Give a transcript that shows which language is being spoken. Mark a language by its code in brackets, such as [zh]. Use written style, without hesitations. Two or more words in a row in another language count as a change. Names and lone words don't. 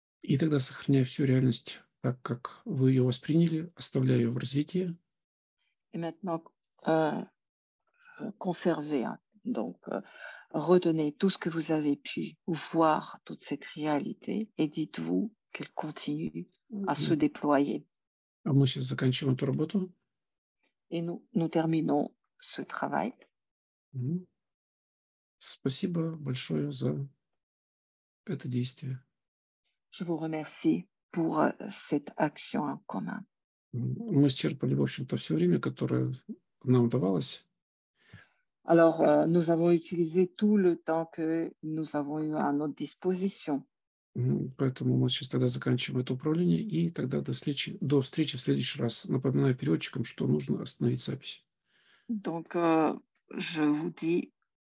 [ru] И тогда, сохраняя всю реальность так, как вы ее восприняли, оставляя ее в развитии, [fr] Et maintenant, euh, conservez, hein. Donc, retenez tout ce que vous avez pu voir, toute cette réalité, et dites-vous qu'elle continue à se м, déployer. [ru] а мы сейчас заканчиваем эту работу. [fr] Et nous terminons ce travail. Мгм. [ru] Спасибо большое за это действие. [fr] Je vous remercie pour cette action en commun. [ru] Мы исчерпали, в общем-то, все время, которое нам давалось. [fr] Alors, nous avons utilisé tout le temps que nous avons eu à notre disposition. [ru] Поэтому мы сейчас тогда заканчиваем это управление, и тогда до встречи в следующий раз. Напоминаю переводчикам, что нужно остановить запись. [fr] Donc, je vous dis